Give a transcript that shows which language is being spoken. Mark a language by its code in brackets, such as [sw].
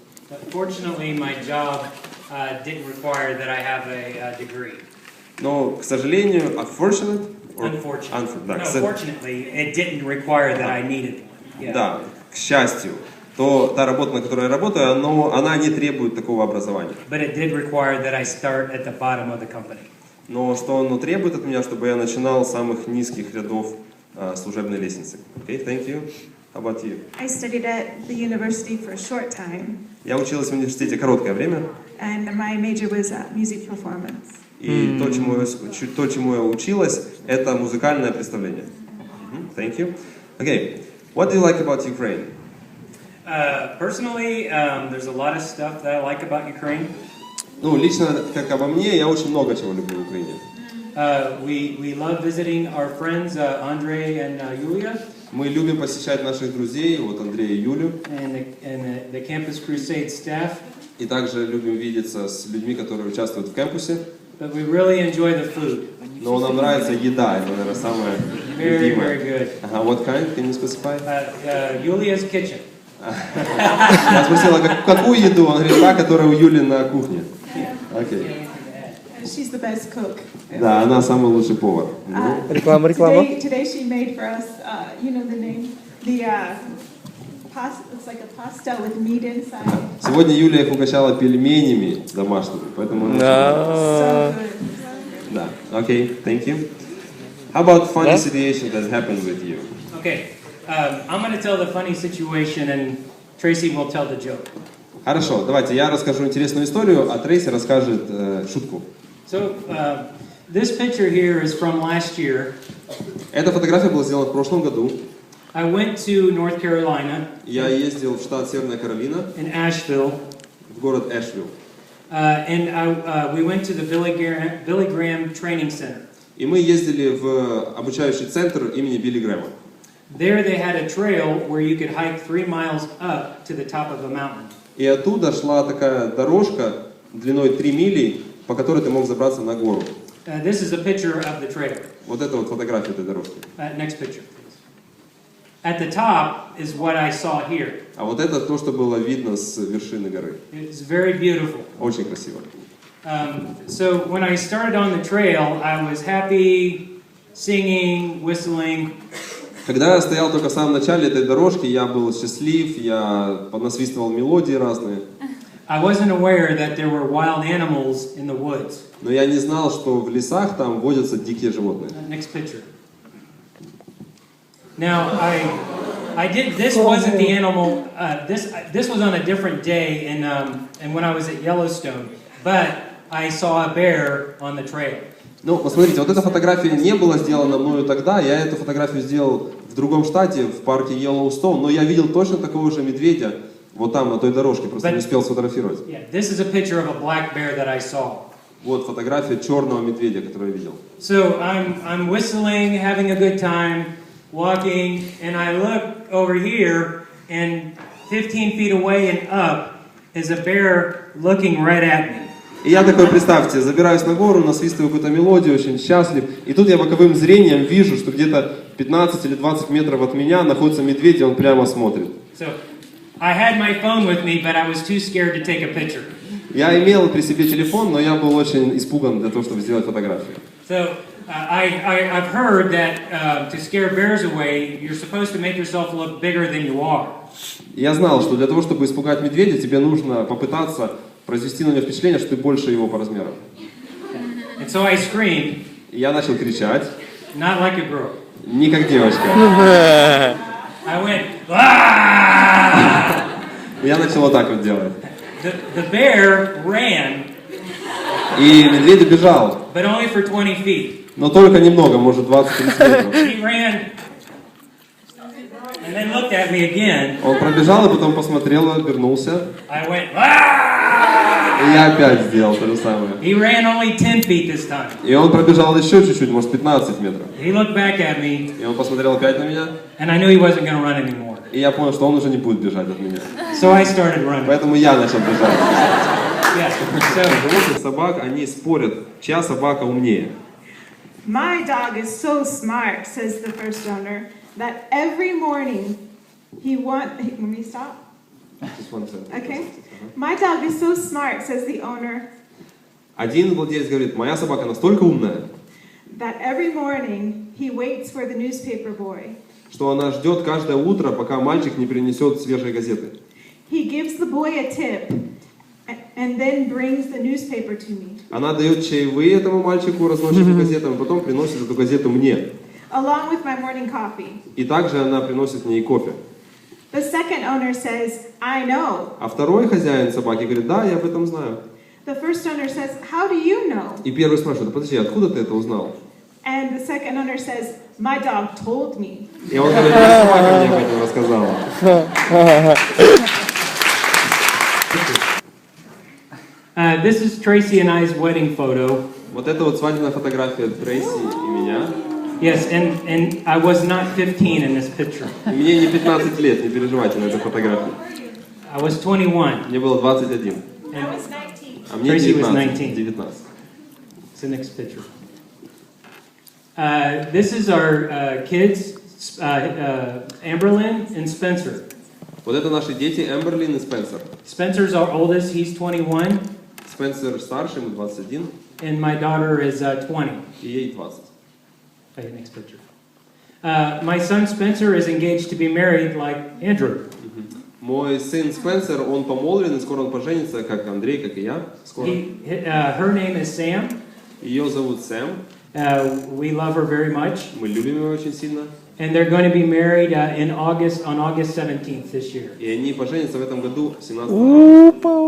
[en] Unfortunately, my job didn't require that I have a degree. [ru] Но, к сожалению, [en] Unfortunately. [ru] да, [en] No, fortunately, it didn't require that I needed one. Yeah. [ru] да, к счастью, та работа, на которой я работаю, она не требует такого образования. [en] But it did require that I start at the bottom of the company. [ru] Но что оно требует от меня, чтобы я начинал с самых низких рядов служебной лестницы. [en] Okay, thank you. How about you? I studied at the university for a short time. [ru] Я училась в университете короткое время. [en] And my major was music performance. [ru] И то, чему я училась, это музыкальное представление. [en] Thank you. Okay, what do you like about Ukraine? Personally, there's a lot of stuff that I like about Ukraine. [ru] Ну, лично, как обо мне, я очень много чего люблю в Украине. [en] We love visiting our friends Andre and Yulia. [ru] Мы любим посещать наших друзей, вот Андрея и Юлю. [en] And the Campus Crusade staff. [ru] И также любим видеться с людьми, которые участвуют в кампусе. [en] But we really enjoy the food. [ru] Но нам нравится еда, это, наверное, самое любимое. [en] Very good. What kind? Can you specify? Yulia's kitchen. [ru] Я спросила, какую еду? Он говорит, та, которая у Юли на кухне. [en] Okay. She's the best cook. [ru] Да, она самый лучший повар. Реклама. [en] Today she made for us, you know the name, the pasta. It's like a pasta with meat inside. [ru] Сегодня Юлия их угощала пельменями домашними, поэтому. [en] So good. [ru] Да. [en] Okay, thank you. How about funny situation that happened with you? Okay, I'm going to tell the funny situation, and Tracy will tell the joke. [ru] Хорошо, давайте я расскажу интересную историю, а Трейси расскажет шутку. [en] So, this picture here is from last year. [ru] Эта фотография была сделана в прошлом году. [en] I went to North Carolina. [ru] Я ездил в штат Северная Каролина. [en] In Asheville. [ru] В город Эшвилл. [en] And we went to the Billy Graham Training Center. [ru] И мы ездили в обучающий центр имени Билли Грэма. [en] There they had a trail where you could hike 3 miles up to the top of a mountain. [ru] И оттуда шла такая дорожка длиной 3 мили, по которой ты мог забраться на гору. [en] This is a picture of the trail. [ru] Вот это вот фотография этой дорожки. [en] Next picture, please. At the top is what I saw here. [ru] А вот это то, что было видно с вершины горы. [en] It's very beautiful. [ru] Очень красиво. [en] So when I started on the trail, I was happy, singing, whistling. [ru] Когда я стоял только в самом начале этой дорожки, я был счастлив, я насвистывал мелодии разные. [en] I wasn't aware that there were wild animals in the woods. [ru] Но я не знал, что в лесах там водятся дикие животные. [en] Next picture. Now I did. This wasn't the animal. This was on a different day, and when I was at Yellowstone. But I saw a bear on the trail. [ru] Ну, посмотрите, вот эта фотография не была сделана мною тогда, я эту фотографию сделал в другом штате, в парке Йеллоустоун, но я видел точно такого же медведя вот там, на той дорожке, просто не успел сфотографировать. [en] Yeah, this is a picture of a black bear that I saw. [ru] Вот фотография черного медведя, которую я видел. [en] So I'm whistling, having a good time, walking, and I look over here, and 15 feet away and up is a bear looking right at me. [ru] И я такой, представьте, забираюсь на гору, насвистываю какую-то мелодию, очень счастлив, и тут я боковым зрением вижу, что где-то 15 или 20 метров от меня находится медведь, и он прямо смотрит. [en] So I had my phone with me, but I was too scared to take a picture. [ru] Я имел при себе телефон, но я был очень испуган для того, чтобы сделать фотографию. [en] So I've heard that to scare bears away, you're supposed to make yourself look bigger than you are. [ru] Я знал, что для того, чтобы испугать медведя, тебе нужно попытаться произвести на него впечатление, что ты больше его по размерам. [en] And so I screamed. [ru] Я начал кричать. [en] Not like a girl. [ru] Не как девочка. [en] I went, ah! [ru] Я начал вот так вот делать. [en] The bear ran. [ru] И медведь убежал. [en] But only for 20 feet. [ru] Но только немного, может 20-30 метров. [en] He ran and then looked at me again. [ru] Он пробежал и потом посмотрел, обернулся. [en] I went, ah! [ru] И я опять сделал то же самое. [en] He ran only 10 feet this time. [ru] И он пробежал еще чуть-чуть, может 15 метров. [en] He looked back at me. [ru] И он посмотрел опять на меня. [en] And I knew he wasn't going to run anymore. [ru] И я понял, что он уже не будет бежать от меня. [en] So I started running. [ru] Поэтому я начал бежать. [en] Yes. So [ru] Животных собак, они спорят, чья собака умнее. [en] My dog is so smart, says the first owner, that every morning let me stop. Just one sentence. Okay. My dog is so smart, says the owner, [ru] Один владелец говорит, моя собака настолько умная, [en] that every morning he waits for the newspaper boy. [ru] что она ждет каждое утро, пока мальчик не принесет свежие газеты. [en] He gives the boy a tip and then brings the newspaper to me. [ru] Она дает чаевые этому мальчику, разносчику газетам, потом приносит эту газету мне. [en] Along with my morning coffee. [ru] И также она приносит мне и кофе. [en] The second owner says, I know. [ru] А второй хозяин собаки говорит, да, я об этом знаю. [en] The first owner says, how do you know? [ru] И первый спрашивает, да подожди, откуда ты это узнал? [en] And the second owner says, my dog told me. [ru] И он говорит, моя собака мне об этом рассказала. [en] This is Tracy and I's wedding photo. [ru] Вот это вот свадебная фотография Трейси и меня. [en] Yes, and I was not 15 in this picture. [ru] И мне не 15 лет, не переживайте на этой фотографии. [en] I was 21. [ru] Мне было 21. [en] I was 19. [ru] А мне [en] Tracy was 19. 19. 19. It's the next picture. This is our kids, Amberlyn and Spencer. [ru] Вот это наши дети Эмберлин и Спенсер. [en] Spencer's our oldest, he's 21, [ru] Спенсер старший, ему 21, [en] and my daughter is 20. [ru] и ей 20. [en] Okay, next picture. My son Spencer is engaged to be married like Andrew. [ru] Мой сын Спенсер, он помолвлен, и скоро он поженится, как Андрей, как и я. Скоро. [en] Her name is Sam. [ru] Ее зовут Сэм. [en] We love her very much. [ru] Мы любим ее очень сильно. [en] And they're going to be married on August 17th this year. [ru] И они поженятся в этом году, 17